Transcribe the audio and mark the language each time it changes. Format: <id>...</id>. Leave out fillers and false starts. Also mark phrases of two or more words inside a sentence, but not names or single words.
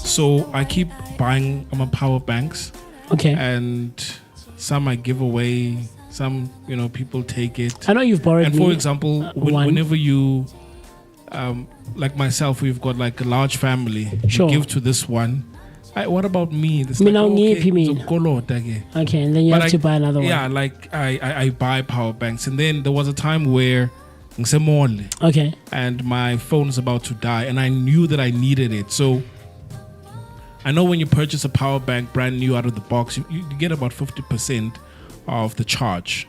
<en>So I keep buying my power banks, Okay. and some I give away. Some, people take it. I know you've borrowed And me. for example, one. whenever you, like myself, we've got like a large family. Sure. You give to this one. What about me? It's Me now okay,</en> <zu>ngiphi mina? uzokoloda ke.</zu> <en>Okay, and then you But have to buy another one. Yeah, like I buy power banks, and then there was a time where ngisemall Okay. and my phone is about to die, and I knew that I needed it. So I know when you purchase a power bank brand new out of the box, you get about 50% of the charge.</en>